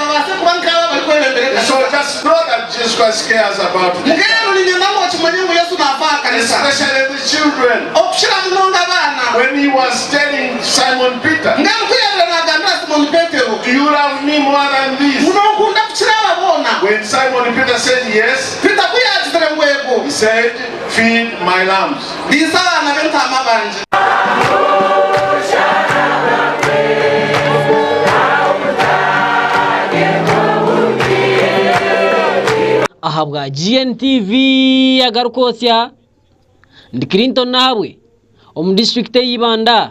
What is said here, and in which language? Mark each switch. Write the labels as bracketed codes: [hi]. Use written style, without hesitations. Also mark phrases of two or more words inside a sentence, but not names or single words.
[en] So just know that Jesus Christ cares about them, especially the children. When he was telling Simon Peter, do you love me more than this? When Simon Peter said yes, he said, feed my lambs. [nyn] Ahabwa Gntv AGARIKWOTSYA ndi Clinton nawe district y'Ibanda.